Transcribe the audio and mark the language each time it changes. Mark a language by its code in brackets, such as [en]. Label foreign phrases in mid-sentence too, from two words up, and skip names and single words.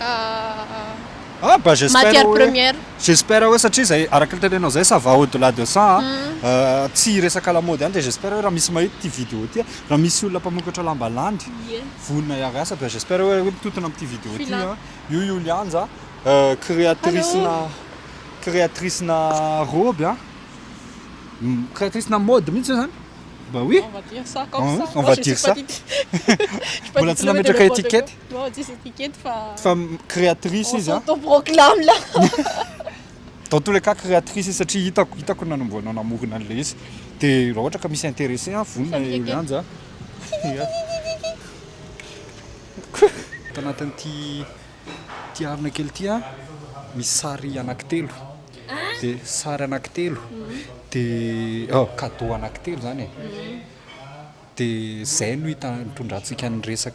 [fr] bah matière première [mg] j'espère hoe satria zay araka ny tenenao zay [fr] ça va au-delà de ça [mg] tsy resaka [fr] la mode [mg] any dia j'espère hoe raha misy mahita ty vidéo ty raha misy olona mpamokatra lamba landy vonona iary asa bah j'espère hoe mitotona amin'ity vidéo ty io Julianja créatrice na robe créatrice na mode mihitsy zany bah oui [fr] on va dire ça comme ça on va dire ça [mg] mbola tsy nametraka étiquette fa créatrice izy [fr] autoproclame là dans tous les cas [mg] créatrice izy satria hitako nanomboana namorona an'le izy dia raha ohatra ka misy intéressé vonona Julianja tanatin'ity arina kely ty misy sary anankitelo dia sary anankitelo dia cadeau anankitelo zany dia zay no hitondrantsika ny